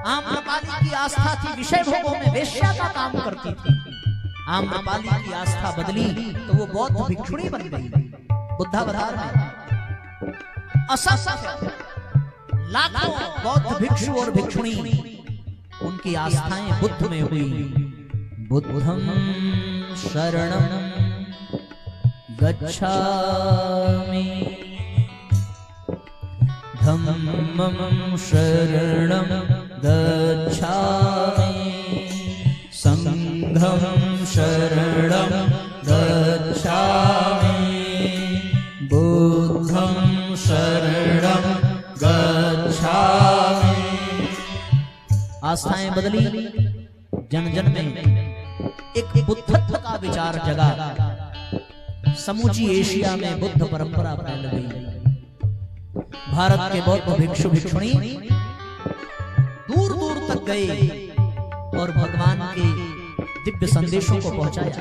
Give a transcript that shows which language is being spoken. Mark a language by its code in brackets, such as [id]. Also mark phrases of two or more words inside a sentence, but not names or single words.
[hi] आम्रपाली की आस्था थी विषय भोगों में, वेश्या का काम करती थी। आम्रपाली की आस्था बदली तो वो बौद्ध भिक्षुणी बन गई। बुद्धावतार में असंख्य लाखों बौद्ध भिक्षु और भिक्षुणी, उनकी आस्थाएं बुद्ध में हुई। [pi] बुद्धं शरणं गच्छामि, धम्मं शरणं गच्छामि, संघं शरणं गच्छामि, बुद्धं शरणं गच्छामि। [hi] आस्थाएं बदली, जन जन में एक बुद्धत्व का विचार जगा। समूची एशिया में बुद्ध परंपरा फैल गई। भारत के बौद्ध भिक्षु भिक्षुणी दूर दूर तक गए और भगवान के दिव्य संदेशों को पहुंचाया।